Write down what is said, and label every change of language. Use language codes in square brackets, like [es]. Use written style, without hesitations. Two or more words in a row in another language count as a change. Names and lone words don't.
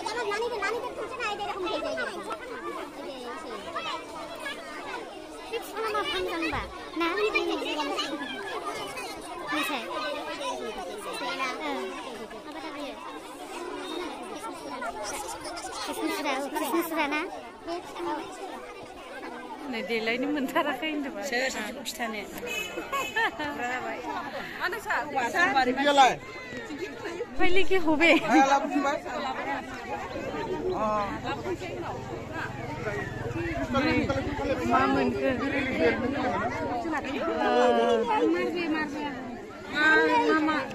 [brx] बे बिफाङा मा फानदोंबा ना मिसाय कृष्णसुरा ना नै देलायनो मोनथाराखै होनदोंमोन सोर सासेखौ खिथानो पहले की होबे मा मोनखो मा